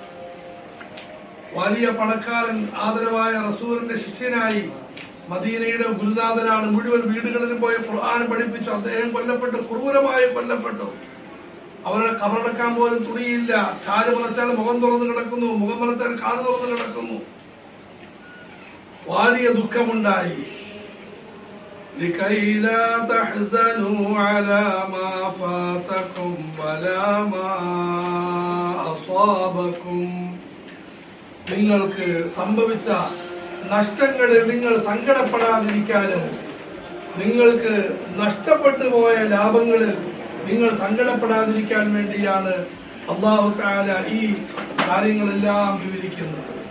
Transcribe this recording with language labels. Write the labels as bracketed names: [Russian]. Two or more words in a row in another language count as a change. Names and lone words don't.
[Malayalam] വലിയ പണക്കാരൻ, ആദരവായ റസൂലിന്റെ ശിഷ്യനായി, മദീനയുടെ ഗുരുനാഥനാണ്, മുഴുവൻ വീടുകളിലും പോയി ഖുർആൻ പഠിപ്പിച്ചു. അദ്ദേഹം കൊല്ലപ്പെട്ടു, ക്രൂരമായി കൊല്ലപ്പെട്ടു. അവരുടെ കബറടക്കാൻ പോലും തുണിയില്ല. കാല് മറച്ചാൽ മുഖം തുറന്നു കിടക്കുന്നു, മുഖം മറച്ചാൽ കാല് തുറന്നു കിടക്കുന്നു. വലിയ ദുഃഖമുണ്ടായി. [Arabic] لكي لا تحزنوا على ما فاتكم ولا ما أصابكم. [Malayalam] നിങ്ങൾക്ക് സംഭവിച്ച നഷ്ടങ്ങളിൽ നിങ്ങൾ സങ്കടപ്പെടാതിരിക്കാനും നിങ്ങൾക്ക് നഷ്ടപ്പെട്ടു പോയ ലാഭങ്ങളിൽ നിങ്ങൾ സങ്കടപ്പെടാതിരിക്കാൻ വേണ്ടിയാണ് അല്ലാഹു തആല ഈ കാര്യങ്ങളെല്ലാം വിവരിക്കുന്നത്.